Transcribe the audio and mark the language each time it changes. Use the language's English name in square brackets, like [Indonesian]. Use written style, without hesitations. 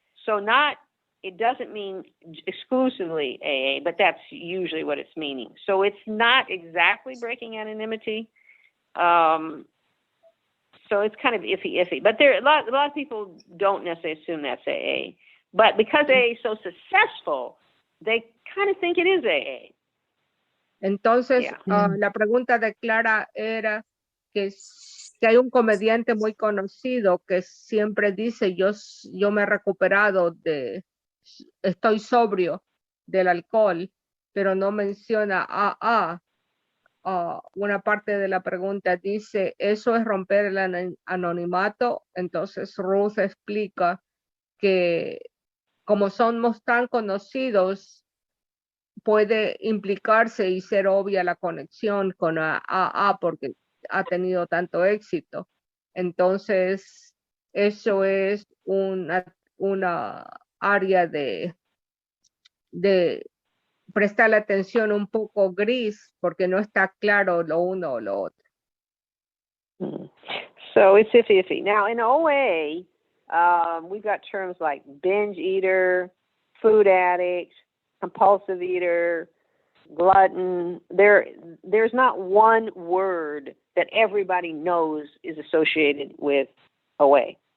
[English] So it doesn't mean exclusively AA, but that's usually what it's meaning. So it's not exactly breaking anonymity. So it's kind of iffy. But there a lot of people don't necessarily assume that's AA. But because AA is so successful, they kind of think it is AA. [Spanish] Entonces, la pregunta de Clara era que hay un comediante muy conocido que siempre dice, yo me he recuperado estoy sobrio del alcohol, pero no menciona AA. Una parte de la pregunta dice, ¿eso es romper el anonimato? Entonces Ruth explica que como somos tan conocidos, puede implicarse y ser obvia la conexión con AA porque ha tenido tanto éxito. Entonces, eso es una área de prestar atención un poco gris porque no está claro lo uno o lo otro. [English] So it's iffy. Now in OA, we've got terms like binge eater, food addict, compulsive eater, glutton. There's not one word that everybody knows is associated with OA.